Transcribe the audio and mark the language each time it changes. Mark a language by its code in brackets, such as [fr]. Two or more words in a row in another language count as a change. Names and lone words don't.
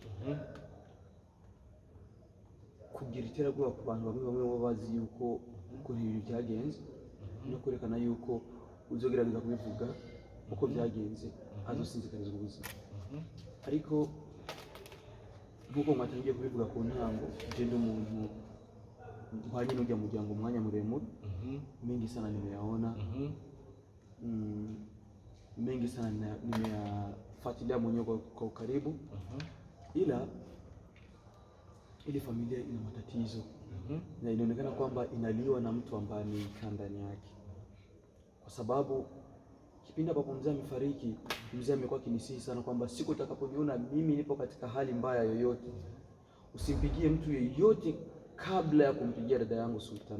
[rn] Kugira iterabwoba ku bantu bamwe babazi yuko uko ibintu byagenze no kwerekana yuko uzogerageza kubivuga uko byagenze azosinzikarizwa ubuzima. Ariko nkuko mwatangiye kubivuga ku ntango, je ndi umuntu mpanye n'ujya muryango umwanya muremure, [sw] mengi sana nimeyaona, mengi sana nimeyafuatilia mwenyewe kwa ukaribu, ila ile familia ina matatizo na inaonekana kwamba inaliwa na mtu ambaye ni ndani yake, kwa sababu kipindi ambapo mzee amefariki, mzee amekuwa kinisihi sana kwamba siku utakaponiona mimi nipo katika hali mbaya yoyote, usimpigie mtu yeyote kabla ya kumpigia dada yangu Sultana.